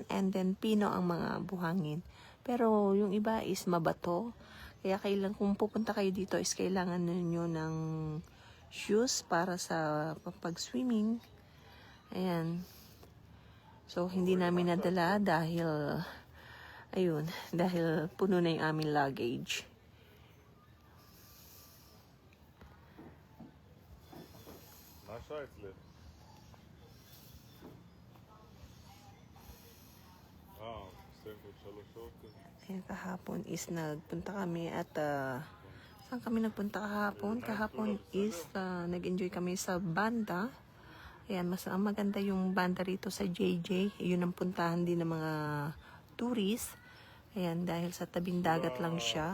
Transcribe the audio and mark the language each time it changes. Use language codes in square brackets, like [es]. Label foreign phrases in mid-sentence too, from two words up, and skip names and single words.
[en] And then, [tl] pino ang mga buhangin. Pero yung iba is mabato. Kaya kung pupunta kayo dito is kailangan ninyo ng shoes para sa pag-swimming. Ayan. So, hindi namin nadala dahil, ayun, dahil puno na yung aming luggage. [he] מה השעה אצלך? מסיים עוד 3 שעות כזה. [tl] Ayan, kahapon is nagpunta kami at, saan kami nagpunta kahapon? Kahapon is nag-enjoy kami sa banda. Ayan, ang maganda yung banda rito sa JJ. Yun ang puntahan din ng mga tourist. Ayan, dahil sa tabing dagat lang siya.